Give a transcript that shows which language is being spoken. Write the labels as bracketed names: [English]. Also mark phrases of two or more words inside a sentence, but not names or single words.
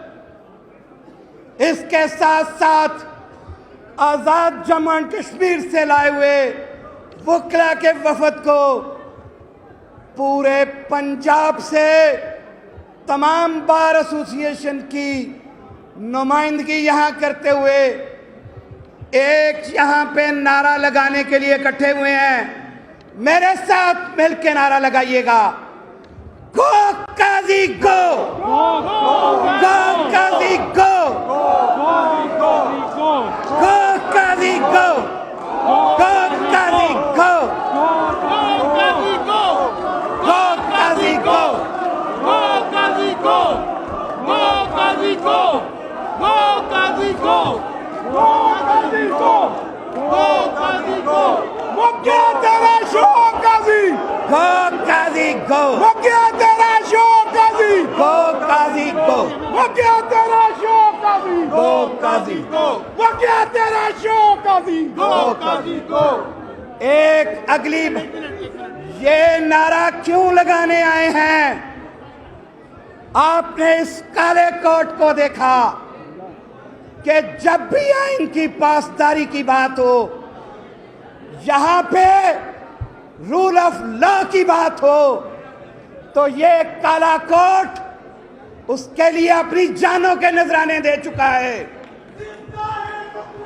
[Urdu] اس کے ساتھ ساتھ آزاد جموں اینڈ کشمیر سے لائے ہوئے وکلا کے وفد کو, پورے پنجاب سے تمام [English] bar association [Urdu] کی نمائندگی یہاں کرتے ہوئے ایک یہاں پہ نعرہ لگانے کے لیے اکٹھے ہوئے ہیں. میرے ساتھ مل کے نعرہ لگائیے گا, [English] go Qazi go! go Qazi go! go Qazi go! go Qazi go! go Qazi go! [Punjabi] مکیا تیرا شوق قاضی [English] go Qazi go! [Punjabi] مکیا تیرا شوق قاضی [English] go Qazi go! [Punjabi] مکیا تیرا شوق قاضی [English] go Qazi go! [Punjabi] مکیا تیرا شوق قاضی [Urdu] ایک اگلی یہ نعرہ کیوں لگانے آئے ہیں؟ آپ نے اس کالے کوٹ کو دیکھا کہ جب بھی آئین کی پاسداری کی بات ہو, یہاں پہ [English] rule of law [Urdu] کی بات ہو, تو یہ کالا کوٹ اس کے لیے اپنی جانوں کے نذرانے دے چکا ہے.